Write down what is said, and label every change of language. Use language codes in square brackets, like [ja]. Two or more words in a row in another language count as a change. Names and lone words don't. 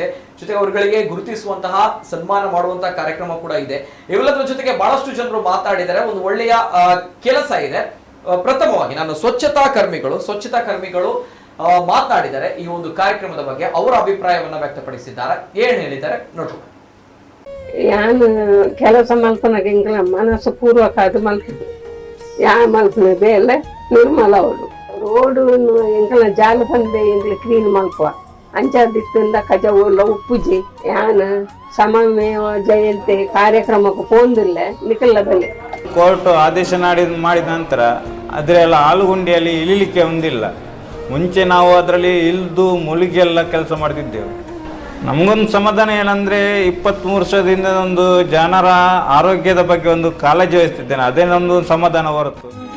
[kn] ಜೊತೆಗೆ ಅವರುಗಳಿಗೆ ಗುರುತಿಸುವಂತಹ, ಸನ್ಮಾನ ಮಾಡುವಂತಹ ಕಾರ್ಯಕ್ರಮ ಕೂಡ ಇದೆ. ಇವೆಲ್ಲದರ ಜೊತೆಗೆ ಬಹಳಷ್ಟು ಜನರು ಮಾತಾಡಿದ್ದಾರೆ. ಒಂದು ಒಳ್ಳೆಯ ಕೆಲಸ ಇದೆ. ಪ್ರಥಮವಾಗಿ ನಾನು ಸ್ವಚ್ಛತಾ ಕರ್ಮಿಗಳು ಮಾತನಾಡಿದ್ದಾರೆ ಈ ಒಂದು ಕಾರ್ಯಕ್ರಮದ ಬಗ್ಗೆ, ಅವರ ಅಭಿಪ್ರಾಯವನ್ನ ವ್ಯಕ್ತಪಡಿಸಿದ್ದಾರೆ. ಏನ್ ಹೇಳಿದ್ದಾರೆ ನೋಡೋಣ. [tcy] ಯಾನ್ ಕೆಲಸ ಮಲ್ಪನಾಗ ಇಂಗ್ಲ ಮನಸ್ಸು ಪೂರ್ವಕ ಅದು ಮಲ್ಪಿದ್ದು ಯಾ ಮಲ್ಪನೆ ಬೇಲೆ ನಿರ್ಮಲ ಅವಳು ರೋಡು ಎಂಕಲ ಜಾಲ ಬಂದೆ ಎಂಗ್ಲ ಕ್ಲೀನ್ ಮಲ್ಪುವ ಅಂಚಾದಿತ್ತಿಂದ ಕಜ ಓಲ್ಲ ಉಪ್ಪುಜಿ ಯಾನ್ ಸಮಮೇವ ಜಯಂತಿ ಕಾರ್ಯಕ್ರಮಕ್ಕೆ ಪೋಂದಿಲ್ಲ ನಿಖಲ್ಲ ಬೆಲೆ [kn] ಕೋರ್ಟ್ ಆದೇಶ ಮಾಡಿದ ನಂತರ ಅದರೆಲ್ಲ ಆಲುಗುಂಡಿಯಲ್ಲಿ ಇಳಿಲಿಕ್ಕೆ ಹೊಂದಿಲ್ಲ. ಮುಂಚೆ ನಾವು ಅದರಲ್ಲಿ ಇಳಿದು ಮುಳುಗೆಲ್ಲ ಕೆಲಸ ಮಾಡ್ತಿದ್ದೆವು. ನಮಗೊಂದು ಸಮಾಧಾನ ಏನಂದರೆ 23 ವರ್ಷದಿಂದ ಒಂದು ಜನರ ಆರೋಗ್ಯದ ಬಗ್ಗೆ ಒಂದು ಕಾಳಜಿ ವಹಿಸ್ತಿದ್ದೇನೆ, ಅದೇ ನಮ್ಮದು ಸಮಾಧಾನ ಹೊರತು.